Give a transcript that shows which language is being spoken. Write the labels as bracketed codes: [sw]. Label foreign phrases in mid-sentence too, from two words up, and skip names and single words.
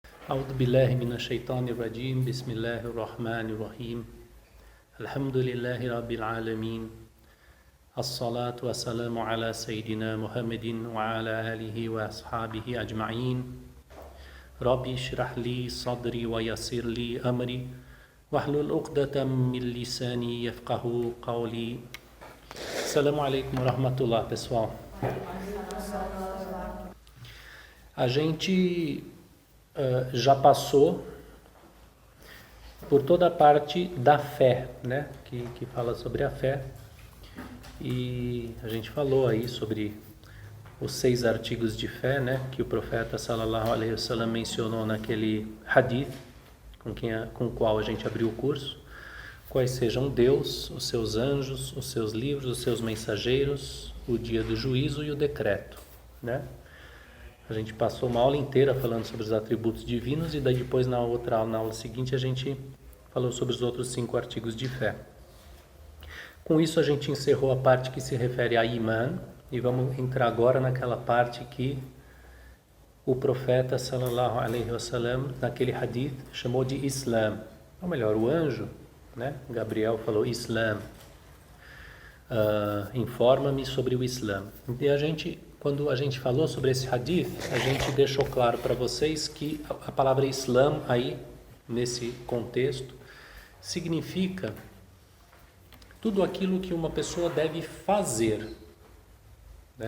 [ar] أعوذ بالله من الشيطان الرجيم بسم الله الرحمن الرحيم الحمد لله رب العالمين الصلاة والسلام على سيدنا محمد وعلى آله وأصحابه أجمعين ربي اشرح لي صدري ويسر لي أمري واحلل عقدة من لساني يفقه قولي. السلام عليكم ورحمة الله, [pt] pessoal. A gente já passou por toda a parte da fé, né? Que fala sobre a fé. E a gente falou aí sobre os 6 artigos de fé, né? Que o profeta [ar] صلى الله عليه وسلم [pt] mencionou naquele hadith com o qual a gente abriu o curso. Quais sejam Deus, os seus anjos, os seus livros, os seus mensageiros, o dia do juízo e o decreto, né? A gente passou uma aula inteira falando sobre os atributos divinos e daí depois na aula seguinte a gente falou sobre os outros 5 artigos de fé. Com isso a gente encerrou a parte que se refere a Iman e vamos entrar agora naquela parte que o profeta [ar] صلى الله عليه وسلم [pt] naquele hadith chamou de Islam, ou melhor, o anjo, né? Gabriel falou Islam, informa-me sobre o Islã. E quando a gente falou sobre esse hadith, a gente deixou claro para vocês que a palavra Islã aí, nesse contexto, significa tudo aquilo que uma pessoa deve fazer, né?